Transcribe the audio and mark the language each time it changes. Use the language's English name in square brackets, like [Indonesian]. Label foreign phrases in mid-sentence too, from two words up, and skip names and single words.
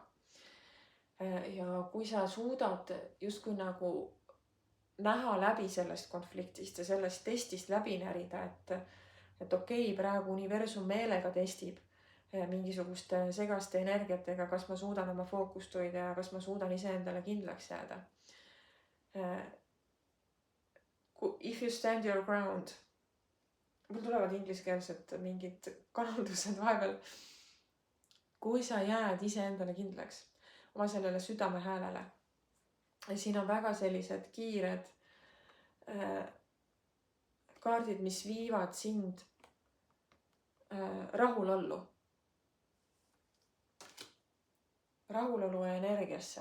[Estonian] Ja kui sa suudad justkui nagu näha läbi sellest konfliktist ja sellest testist läbi närida, et okei, praegu universum meelega testib mingisuguste segaste energiatega, kas ma suudan oma fookust hoida ja kas ma suudan iseendale kindlaks jääda. [English] If you stand your ground. [Estonian] Mul tulevad ingliskeelsed mingid kanaldused vahepeal. Kui sa jääd iseendale kindlaks oma sellele südame häälele. Ja siin on väga sellised kiired kaardid, mis viivad sind rahulollu ja energiasse.